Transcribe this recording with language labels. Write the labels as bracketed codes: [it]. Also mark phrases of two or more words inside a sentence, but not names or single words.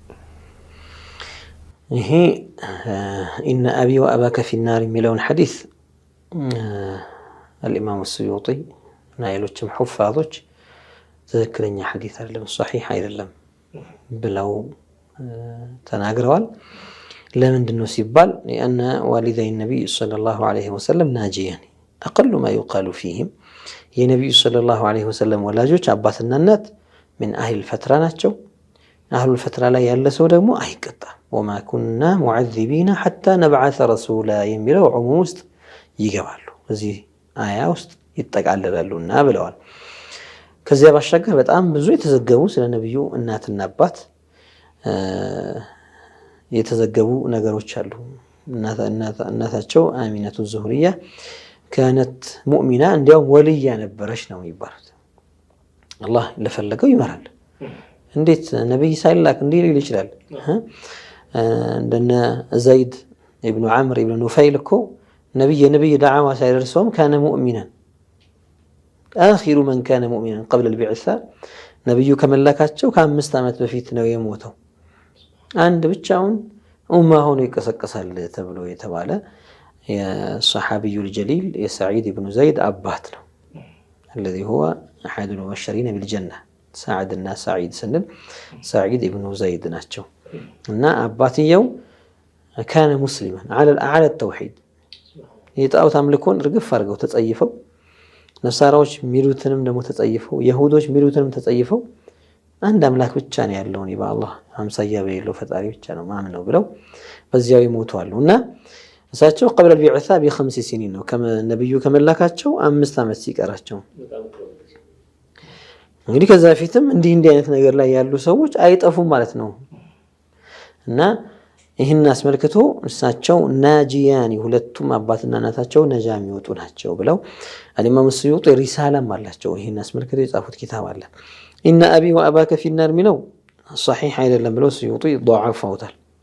[am] ይሄ [ar] إن أبي وأباك في النار [am] የሚለውን ሐዲስ አልኢማም ሱዩጢ እና ሌሎችም ሑፋዞች ትክክለኛ ሐዲስ አይደለም ሷሂህ አይደለም ብለው ተናግረዋል። ለምንድን ነው ሲባል [ar] لأن والدي النبي صلى الله عليه وسلم ناجيان أقل ما يقال فيهم [am] የነብዩ [ar] صلى الله عليه وسلم [am] ወላጆች አባትና እናት [ar] من أهل الفترة [am] ናቸው። [ar] أهل الفترة [am] ላይ ያለ ሰው ደግሞ አይቀጣም። [ar] وما كنا معذبين حتى نبعث رسولا [am] የሚለው ዑሙም ውስጥ ይገባሉ፣ እዚህ አያ ውስጥ ይጠቃለላሉና ብለዋል። ከዚያ ባሻገር በጣም ብዙ የተዘገቡ ስለ ነብዩ እናትና አባት የተዘገቡ ነገሮች አሉ። እናታቸው አሚነቱ ዙህሪያ [ar] كانت مؤمنة [am] እንዲያውም ወልያ ነበረች ነው የሚባሉት። አላህ ለፈለገው ይመራል። እንዴት ነብይ ሳይላክ እንዲህ ሊል ይችላል? እንደነ ዘይድ ኢብኑ ዓምር ኢብኑ ኑፈይል እኮ ነብይ ዳዕዋ ሳይደርሰውም [ar] كان مؤمنا آخر من كان مؤمنا قبل البعثة [am] ነብዩ ከመላካቸው ከ5 ዓመት በፊት ነው የሞተው። አንድ ብቻውን ኡማ ሆኖ ይቀሰቀሳል ተብሎ የተባለ የሰሐቢዩ الجليل የሰዒድ ኢብኑ ዘይድ አባት ነው። [ar] الذي هو أحد المبشرين بالجنة [am] سعد እና ሰዒድ ስንል ሰዒድ ኢብኑ ዘይድ ናቸው። እና አባትየው [ar] كان مسلما على التوحيد [am] የጣዖት አምልኮን ርግፍ አድርገው ተጸይፈው ነሳራዎች ሚሉትንም ደግሞ ተጸይፈው የሁዶች ሚሉትንም ተጸይፈው አንድ አምላክ ብቻ ነው ያለው በአላህ አምሳያ በሌለው ፈጣሪ ብቻ ነው ማምነው ብለው በዚያው ይሞታሉ። እና እሳቸው [ar] قبل البعثة ب5 سنين [am] ነው ነብዩ ከመላካቸው 5 ዓመት ሲቀራቸው። እንግዲህ ከዛ በፊትም እንዲህ አይነት ነገር ላይ ያሉ ሰዎች አይጠፉም ማለት ነው። እና ይህን አስመልክቶ እሳቸው ናጂያኒ ሁለቱም አባትና እናታቸው ነጃ የሚወጡ ናቸው ብለው አልኢማም ስዩጢ ሪሳላም አላቸው። ይህን አስመልክቶ የጻፉት ኪታብ አለ። [ar] إن أبي وأباك في النار [am] የሚለው ሰሒሕ አይደለም ብለው ስዩጢ ضعفውታል።